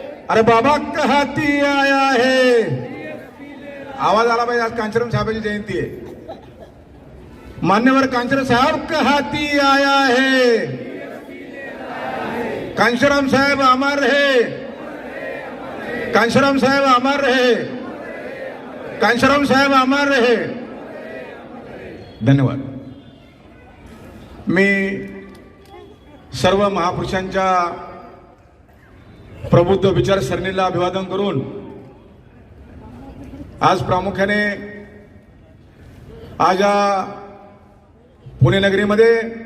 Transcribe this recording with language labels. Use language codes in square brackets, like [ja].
[hi] अरे बाबा का हाती आया है, [mr] आवाज आला पाहिजे। आज कांचीराम साहेबांची जयंती आहे। [hi] मान्यवर कांचीराम साहब का हाती आया है, कांचीराम साहेब अमर रहे कांचीराम साहेब अमर रहे कांचीराम साहेब अमर रहे। [mr] धन्यवाद। मी सर्व महापुरुषांच्या प्रबुद्ध विचारसरणीला अभिवादन करून आज प्रामुख्याने आज पुणे नगरीमध्ये